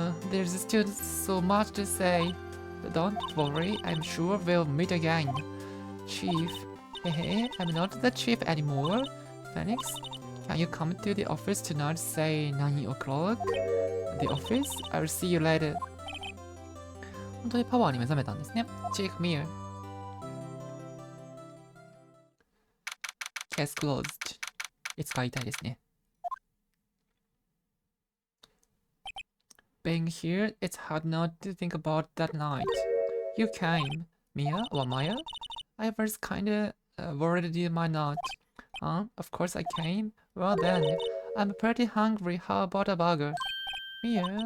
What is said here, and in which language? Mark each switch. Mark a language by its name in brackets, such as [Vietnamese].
[English] There's still so much to say. Don't worry, I'm sure we'll meet again. Chief. Hey, I'm not the chief anymore. Phoenix, can you come to the office tonight, say 9 o'clock? The office? I'll see you later. [Japanese] 本当にパワーに目覚めたんですね。 [English] Chief Mir. Case closed. [Japanese] いつか言いたいですね。 [English] Being here, it's hard not to think about that night. You came, Mia or Maya? I was kinda worried you might not. Huh? Of course I came. Well then, I'm pretty hungry. How about a burger? Mia?